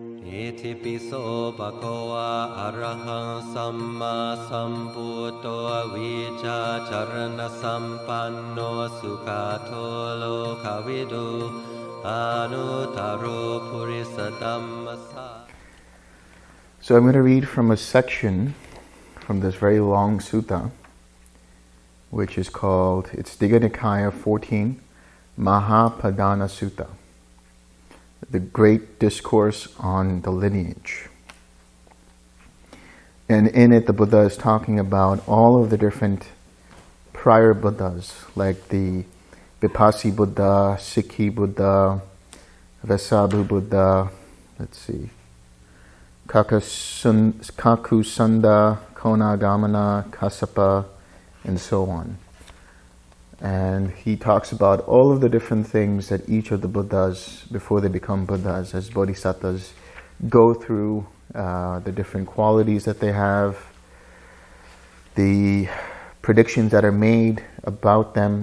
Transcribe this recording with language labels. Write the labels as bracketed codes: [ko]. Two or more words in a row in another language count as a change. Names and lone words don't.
[pi] Iti piso bhagava arahang samma sambuddho vijja charana sampanno sukhato lokavidu anutaro purisa dhammasa. [en] So I'm going to read from a section from this very long sutta, which is called, it's Digha Nikaya 14, Mahapadana Sutta, the Great Discourse on the Lineage. And in it, the Buddha is talking about all of the different prior Buddhas, like the Vipassi Buddha, Sikhi Buddha, Vesabhu Buddha, Kakusanda, Konagamana, Kassapa, and so on. And he talks about all of the different things that each of the Buddhas, before they become Buddhas, as Bodhisattvas, go through, the different qualities that they have, the predictions that are made about them.